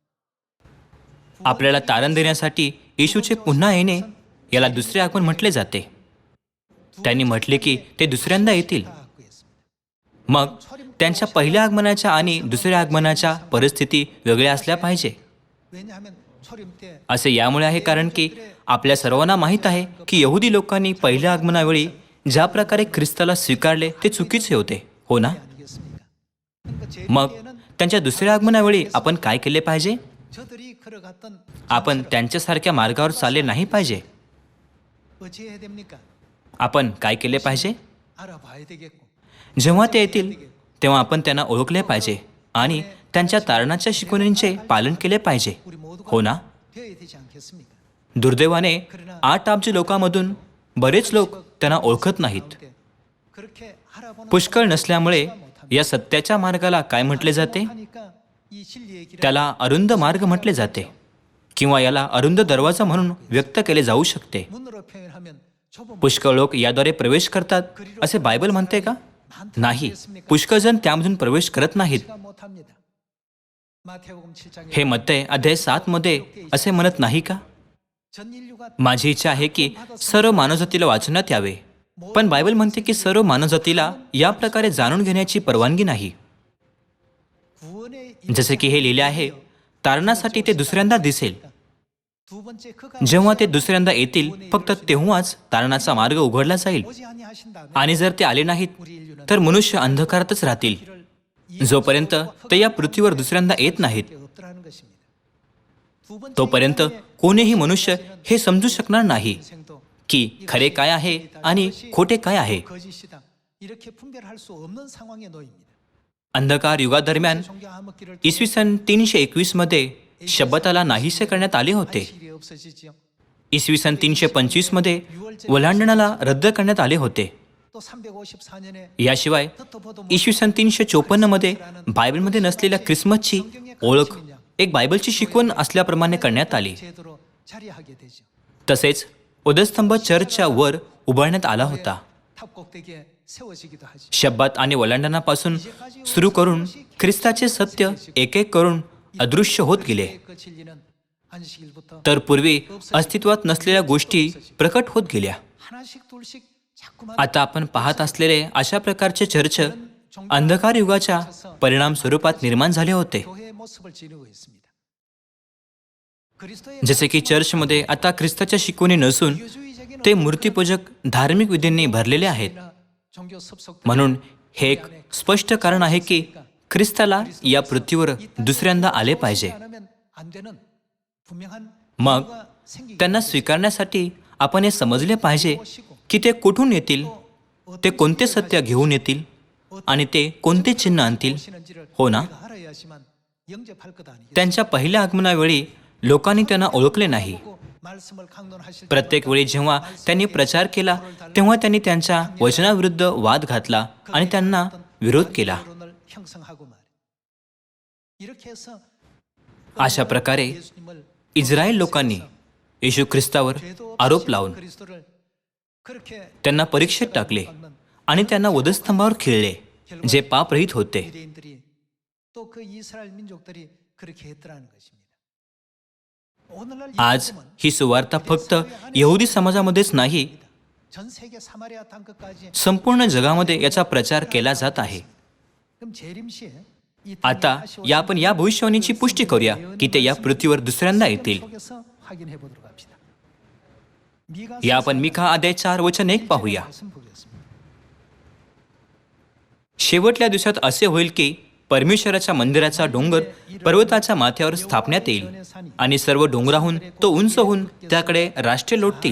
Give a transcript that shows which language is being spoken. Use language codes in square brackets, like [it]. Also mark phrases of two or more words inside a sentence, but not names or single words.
[mr] आपल्याला तारण देण्यासाठी येशूचे पुन्हा येणे याला दुसरे आगमन म्हटले जाते. त्यांनी म्हटले की ते दुसऱ्यांदा येतील. [ko] 하고 했습니다. [mr] मग त्यांच्या पहिल्या आगमनाच्या आणि दुसऱ्या आगमनाच्या परिस्थिती वेगळ्या असल्या पाहिजे. [ko] 왜냐하면 초림 때 [mr] असे यामुळे आहे कारण की आपल्या सर्वांना माहीत आहे की यहुदी लोकांनी पहिल्या आगमनावेळी ज्या प्रकारे ख्रिस्ताला स्वीकारले ते चुकीचे होते, हो ना? [ko] 아니겠습니까? 그러니까 제 [mr] मग त्यांच्या दुसऱ्या आगमनावेळी आपण काय केले पाहिजे? [ko] 저들이 걸어갔던 [mr] आपण त्यांच्यासारख्या मार्गावर चालले नाही पाहिजे. [ko] 어찌해야 됩니까? [mr] आपण काय केले पाहिजे? [ko] 알아봐야 되겠고 [mr] जेव्हा ते येतील तेव्हा आपण त्यांना ओळखले पाहिजे आणि त्यांच्या तारणाच्या शिकवणींचे पालन केले पाहिजे, [ko] 우리 모두가 [mr] हो ना? [ko] 되어야 되지 않겠습니까? [mr] दुर्दैवाने 8 अब्ज लोकांमधून बरेच लोक त्यांना ओळखत नाहीत. [ko] 그렇게 알아보는 [mr] पुष्कळ नसल्यामुळे या सत्याच्या मार्गाला काय म्हटले जाते? [ko] 하니까 이 진리의 길을 [mr] त्याला अरुंद मार्ग म्हटले जाते किंवा याला अरुंद दरवाजा म्हणून व्यक्त केले जाऊ शकते. [ko] 문으로 표현하면 좁은 [mr] पुष्कळ लोक याद्वारे प्रवेश करतात असे बायबल म्हणते का? नाही. पुष्कळ जण त्यामधून प्रवेश करत नाहीत. [ko] 문가 못합니다. 마태복음 7장에 [mr] हे मत्ते अध्याय 7 मध्ये असे म्हणत नाही का? [ko] 전 인류가 [mr] माझी इच्छा आहे की सर्व मानवजातीला वाचवण्यात यावे. पण बायबल म्हणते की सर्व मानवजातीला या प्रकारे जाणून घेण्याची परवानगी नाही. [ko] 구원의 [mr] जसे की हे लिहिले आहे, तारणासाठी ते दुसऱ्यांदा दिसेल. [ko] 두 번째 그가 [mr] जेव्हा ते दुसऱ्यांदा येतील फक्त तेव्हाच तारणाचा मार्ग उघडला जाईल. [ko] 오지 아니하신다면 [mr] आणि जर ते आले नाहीत तर मनुष्य अंधकारातच राहतील जोपर्यंत ते या पृथ्वीवर दुसऱ्यांदा येत नाहीत. [ko] 없더라는 것입니다. 두 번째 [mr] तोपर्यंत कोणीही मनुष्य हे समजू शकणार नाही [ko] 인생도 [mr] की खरे काय आहे आणि खोटे काय आहे. [ko] 거짓이다. 이렇게 분별할 수 없는 상황에 놓입니다. [mr] अंधकार युगादरम्यान [ko] 종교 암흑기를 [mr] इसवी सन 321 मध्ये शब्बताला नाहीसे करण्यात आले होते. [ko] 일이 없어지지요. [mr] इसवी सन 325 मध्ये वलांडणाला रद्द करण्यात आले होते. [ko] 또 354년에 [mr] याशिवाय इसवी सन 354 मध्ये बायबलमध्ये नसलेल्या ख्रिसमसची ओळख एक बायबलची शिकवण असल्याप्रमाणे करण्यात आली. [ko] 제도로 자리하게 되죠. [mr] तसेच उदस्तंभ चर्चच्या वर उभारण्यात आला होता. [ko] 탑 꼭대기에 세워지기도 하죠. [mr] शब्बात आणि वलांडणापासून सुरू करून ख्रिस्ताचे सत्य एक एक करून अदृश्य होत गेले. [ko] 그 진리는 안식일부터 [mr] तर पूर्वी अस्तित्वात नसलेल्या गोष्टी प्रकट होत गेल्या. [ko] 하나씩 둘씩 자꾸만 [mr] आता आपण पाहत असलेले अशा प्रकारचे चर्च अंधकार युगाच्या परिणाम स्वरूपात निर्माण झाले होते. [ko] 교회의 모습을 지니고 있습니다. 그리스도의 [mr] जसे की चर्चमध्ये आता ख्रिस्ताच्या शिकवणी नसून [ko] 유주의적인 [mr] ते मूर्तीपूजक धार्मिक विधींनी भरलेले आहेत. [ko] 종교 섭속 [mr] म्हणून हे एक स्पष्ट कारण आहे की ख्रिस्ताला या पृथ्वीवर दुसऱ्यांदा आले पाहिजे. [ko] 않으면 안 되는 분명한 [mr] मग [ko] 이유가 생기기 [mr] त्यांना स्वीकारण्यासाठी आपण हे समजले पाहिजे की ते कुठून येतील, ते कोणते सत्य घेऊन येतील आणि ते कोणते चिन्ह आणतील. [ko] 오시는지를 [mr] हो ना? [ko] 우리가 알아야지만 영접할 것 아니겠습니까? [mr] त्यांच्या पहिल्या आगमनावेळी लोकांनी त्यांना ओळखले नाही. [ko] 말씀을 강론하실 [mr] प्रत्येक वेळी जेव्हा त्यांनी प्रचार केला तेव्हा त्यांनी त्यांच्या वचनाविरुद्ध वाद घातला आणि त्यांना विरोध केला. [ko] 여론을 형성하고 말이에요. 이렇게 해서 [mr] अशा प्रकारे [ko] 예수님을 [mr] इस्रायल लोकांनी येशू ख्रिस्तावर [ko] 죄도 [mr] आरोप [ko] 없으신 [mr] लावून [ko] 그리스도를 그렇게 [mr] त्यांना परीक्षेत टाकले आणि त्यांना वधस्तंभावर खिळले, जे पापरहित होते. [ko] 유대인들이 또 그 이스라엘 민족들이 그렇게 했더라는 것입니다. 오늘날 이 [mr] आज [ko] 복음은 [mr] ही सुवार्ता फक्त यहुदी समाजामध्येच नाही, [ko] 전 세계 사마리아 땅끝까지 [mr] संपूर्ण जगामध्ये याचा प्रचार केला जात आहे. [ko] 그럼 재림시에 이 [mr] आता या आपण या भविष्यवाणीची पुष्टी करूया की ते या पृथ्वीवर दुसऱ्यांदा येतील. [ko] 속에서 확인해 보도록 합시다. 미가 [mr] या आपण मिखा अध्याय 4 वचन 1 पाहूया. [ko] 말씀 보겠습니다. [mr] शेवटल्या दिवसात असे होईल की परमेश्वराच्या मंदिराचा डोंगर पर्वताच्या माथ्यावर स्थापण्यात येईल आणि सर्व डोंगराहून तो उंच होऊन त्याकडे राष्ट्रे लोटतील.